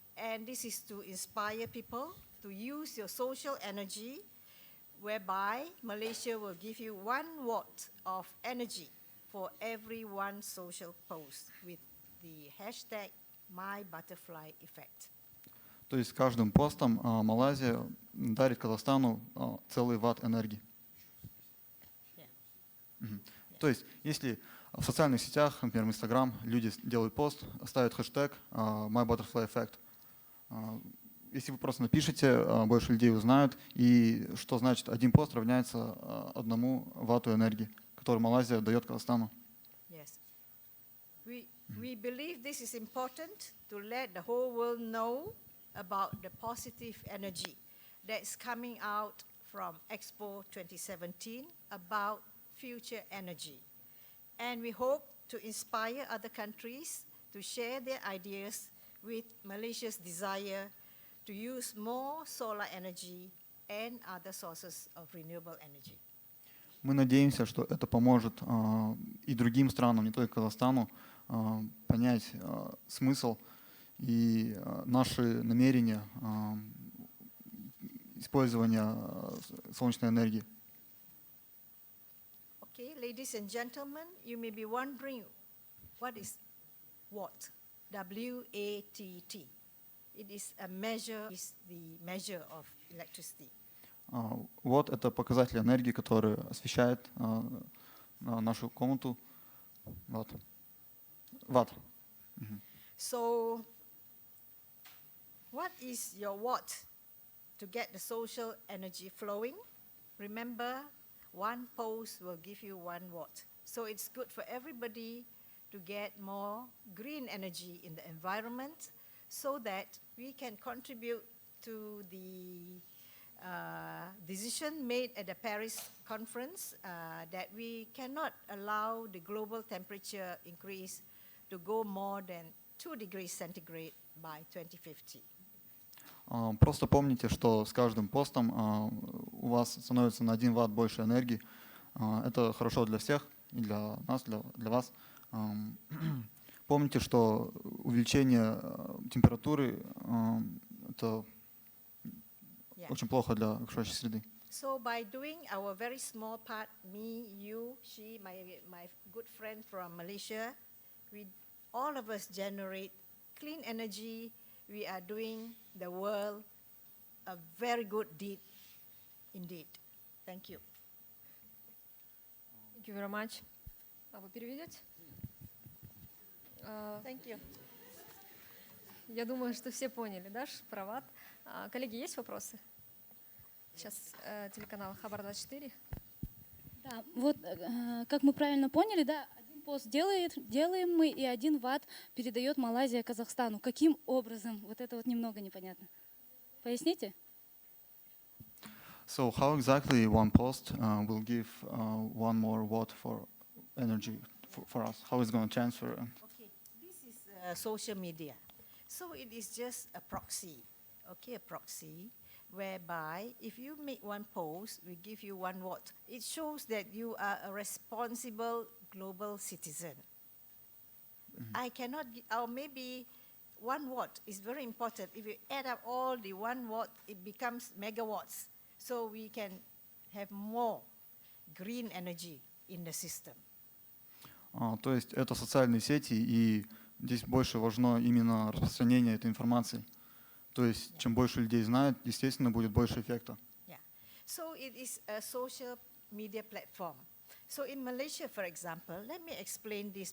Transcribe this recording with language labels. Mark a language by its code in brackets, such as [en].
[en] And this is to inspire people to use your social energy, whereby Malaysia will give you 1 watt of energy for every one social post with the hashtag My Butterfly Effect. [ru] То есть каждым постом Малайзия дарит Казахстану целый ватт энергии. То есть если в социальных сетях, например, в Instagram, люди делают пост, ставят хэштег My Butterfly Effect. Если вы просто напишете, больше людей узнают, и что значит один пост равняется 1 ватту энергии, которую Малайзия дает Казахстану. [en] Yes. We believe this is important to let the whole world know about the positive energy that's coming out from EXPO 2017 about future energy. And we hope to inspire other countries to share their ideas with Malaysia's desire to use more solar energy and other sources of renewable energy. [ru] Мы надеемся, что это поможет и другим странам, не только Казахстану, понять смысл и наши намерения использования солнечной энергии. [en] Okay, ladies and gentlemen, you may be wondering what is watt? W-A-T-T. It is a measure, is the measure of electricity. [ru] Вот это показатель энергии, который освещает нашу комнату. Ватт. [en] So, what is your watt to get the social energy flowing? Remember, 1 post will give you 1 watt. So it's good for everybody to get more green energy in the environment so that we can contribute to the decision made at the Paris conference that we cannot allow the global temperature increase to go more than 2 degrees centigrade by 2050. [ru] Просто помните, что с каждым постом у вас становится на 1 ватт больше энергии. Это хорошо для всех, и для нас, для вас. Помните, что увеличение температуры это очень плохо для окружающей среды. [en] So by doing our very small part, me, you, she, my good friend from Malaysia, we all of us generate clean energy. We are doing the world a very good deed indeed. Thank you. Thank you very much. [ru] Вы переведете? [en] Thank you. [ru] Я думаю, что все поняли, да, про ватт. Коллеги, есть вопросы? Сейчас телеканал Хабар 24. Да, вот как мы правильно поняли, да, один пост делаем мы, и 1 ватт передает Малайзия Казахстану. Каким образом? Вот это вот немного непонятно. Поясните? [en] So how exactly one post will give 1 more watt for energy for us? How is it going to transfer? Okay, this is social media. So it is just a proxy, okay, a proxy, whereby if you make one post, we give you 1 watt. It shows that you are a responsible global citizen. I cannot, or maybe 1 watt is very important. If you add up all the 1 watt, it becomes megawatts. So we can have more green energy in the system. [ru] То есть это социальные сети, и здесь больше важно именно распространение этой информации. То есть чем больше людей знают, естественно, будет больше эффекта. [en] Yeah. So it is a social media platform. So in Malaysia, for example, let me explain this.